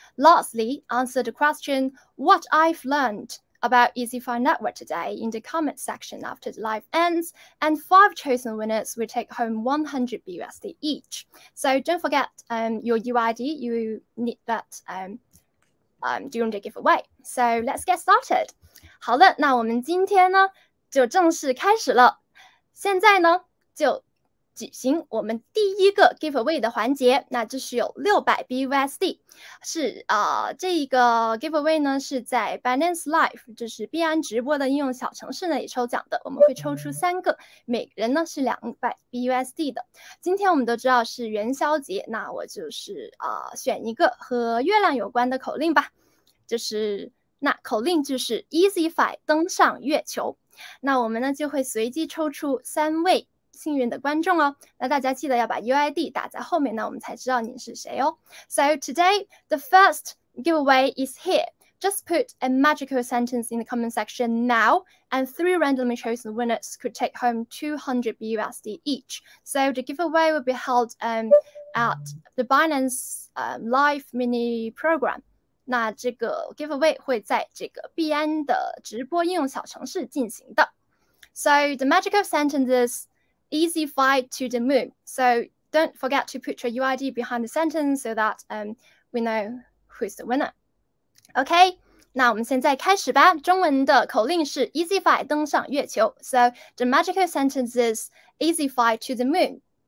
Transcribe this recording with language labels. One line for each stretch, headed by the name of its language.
English: Lastly, answer the question, what I've learned about EasyFi Network today in the comment section after the live ends, and 5 chosen winners will take home 100 BUSD each. So don't forget your UID, you need that during the giveaway. So let's get started.
Chinese: 好的，那我们今天呢就正式开始了。现在呢就举行我们第一个 giveaway 的环节，那就是有600 BUSD， 是这个 giveaway 呢是在 Binance Live， 就是币安直播的应用小程式那里抽奖的，我们会抽出3个，每人呢是200 BUSD 的。今天我们都知道是元宵节，那我就是选一个和月亮有关的口令吧，就是那口令就是 EasyFi 登上月球。那我们呢就会随机抽出3位幸运的观众哦，那大家记得要把 UID 打在后面呢，我们才知道你是谁哦。
English: So today the first giveaway is here. Just put a magical sentence in the comment section now, and 3 randomly chosen winners could take home 200 BUSD each. So the giveaway will be held at the Binance Live mini program.
Chinese: 那这个 giveaway 会在这个币安的直播应用小程式进行的。
English: So the magical sentence is EasyFi to the moon. So don't forget to put your UID behind the sentence so that we know who's the winner.
Chinese: OK, 那我们现在开始吧。中文的口令是 EasyFi 登上月球。
English: So the magical sentence is EasyFi to the moon.